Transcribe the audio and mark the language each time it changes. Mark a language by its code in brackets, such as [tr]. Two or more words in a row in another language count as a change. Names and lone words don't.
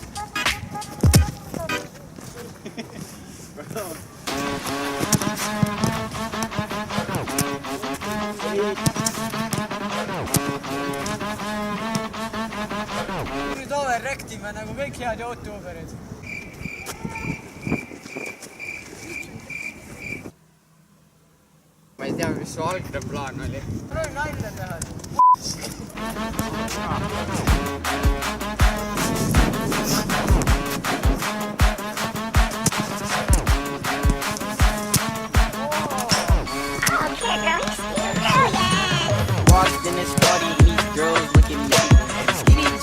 [et] Nüüd overrektime nagu kõik head youtuberid. Ma ei tea, mis su algne plaan oli. Proovi nalja teha. [en] Walked in this party, these girls looking at me.